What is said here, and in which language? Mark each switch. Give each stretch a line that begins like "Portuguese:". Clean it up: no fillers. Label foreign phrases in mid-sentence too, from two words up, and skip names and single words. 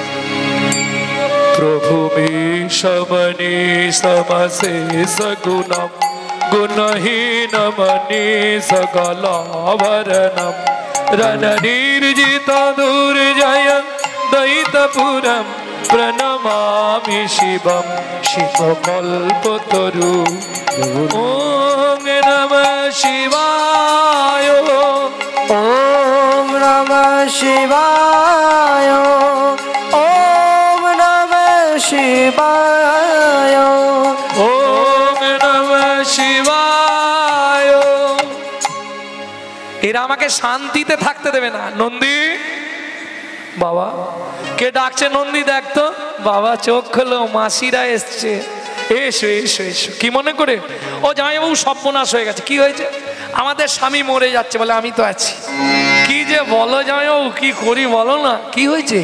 Sanskrit: প্রভু সমনি সমসে সগুণম গুণহীন মনি সকলাভরণম রণনির্জিত দুর্জয় দৈতপুরম প্রণমামি শিবম শিবকল্পতরু। ওম নমঃ শিবায়, ওম নমঃ শিবায়, ওম নমঃ শিবায়, ওম নমঃ শিবায়।
Bangla: এরা আমাকে শান্তিতে থাকতে দেবে না। নন্দী বাবা, কে ডাকছে? নন্দী দেখতো। বাবা চোখ খোলো, মাসিরা এসছে। এসো এসো এসো। কি মনে করে? ও জামাইবাবু সর্বনাশ হয়ে গেছে। কি হয়েছে? আমাদের স্বামী মরে যাচ্ছে। বলে আমি তো আছি। কি যে বলো জামাইবাবু, কি করি বলো না। কি হয়েছে?